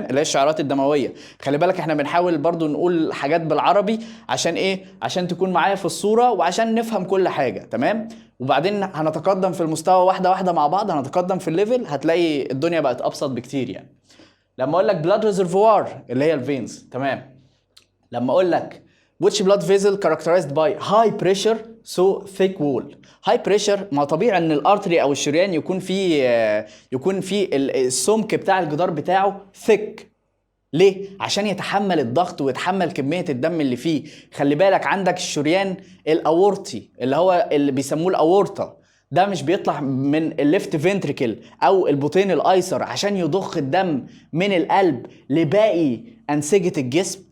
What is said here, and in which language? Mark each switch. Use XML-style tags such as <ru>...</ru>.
<ar>اللي هي الشعيرات الدمويه. خلي بالك احنا بنحاول برضو نقول حاجات بالعربي عشان ايه؟ عشان تكون معايا في الصوره وعشان نفهم كل حاجه. تمام. وبعدين هنتقدم في المستوى واحده واحده مع بعض، هنتقدم في الليفل هتلاقي الدنيا بقت ابسط بكتير يعني. لما اقول لك بلاد ريزرفوار اللي هي الفينز. تمام.</ar> <en>لما اقول لك which blood vessel characterized by high pressure so thick wall. high pressure</en> <ar>ما طبيعي ان الارتري او الشريان يكون فيه السمك بتاع الجدار بتاعه thick. ليه؟ عشان يتحمل الضغط ويتحمل كمية الدم اللي فيه. خلي بالك عندك الشريان الاورطي اللي هو اللي بيسموه الاورطة ده مش بيطلع من الليفت فنتريكل او البطين الايسر عشان يضخ الدم من القلب لباقي انسجة الجسم.</ar>